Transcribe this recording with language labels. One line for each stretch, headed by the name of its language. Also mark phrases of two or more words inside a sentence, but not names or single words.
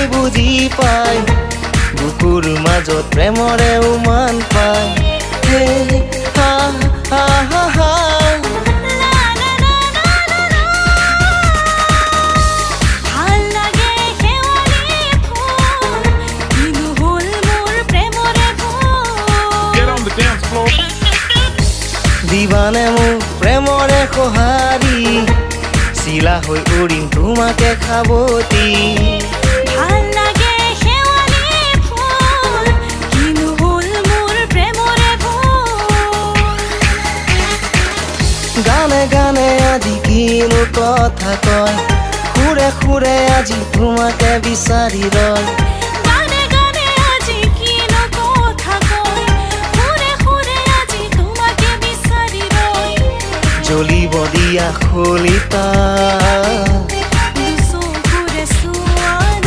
Assamese: বুজি পায় বুকুৰ মাজত প্ৰেমৰে উমান পায় হে হা হা হা হা ভাল লাগে শেৱালি ফুল কিনো হ'ল মোৰ প্ৰেমৰে ভুল
English: Get on the dance floor.
Assamese: দিবানে মোক প্ৰেমৰে সঁহাৰি চিলা হৈ উৰিম তোমাকে খাবতি ভাল লাগে শেৱালি ফুল কিনো হ'ল মোৰ প্ৰেমৰে ভুল গানে গানে আজি কিনো কথা কয় খুৰে খুৰে আজি তোমাকে বিচাৰি ৰয় গানে গানে আজি কিনো কথা কয় খুৰে খুৰে আজি তোমাকে বিচাৰি ৰয় জ্বলিব দিয়া খলিতা দুচকুৰে চোৱা না